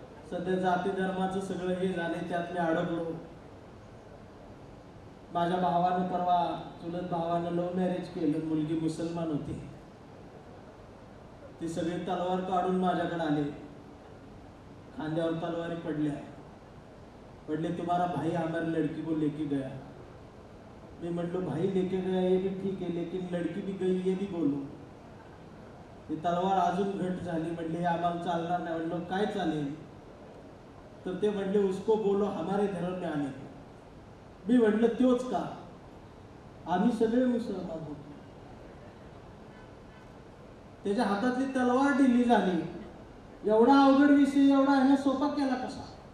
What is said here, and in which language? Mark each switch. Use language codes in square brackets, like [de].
[mr] सध्या जाती धर्माचं सगळं हे झाले, त्यात मी अडकलो. माझ्या भावानं परवा, चुलत भावानं लव्ह मॅरेज केलं. मुलगी मुसलमान होती. ती सगळी तलवार काढून माझ्याकडे आले. खांद्यावर तलवारी पडले. [hi] तुम्हारा भाई हमारी लड़की को लेके गया. [mr] मी म्हटलो [hi] भाई लेके गया ये भी ठीक है, लेकिन लड़की भी गई ये भी बोलो. [mr] ती तलवार अजून घट झाली. म्हटले हे आम्हाला चालणार नाही. म्हणलो काय चालेल. तर ते म्हटले [hi] उसको बोलो हमारे धर्म में आने को. [mr] मी म्हटलं त्योच का, आम्ही सगळे मुसलमान होतो. त्याच्या हातातली तलवार ढिली झाली. एवढा अवघड विषय एवढा ह्याने सोपा केला कसा.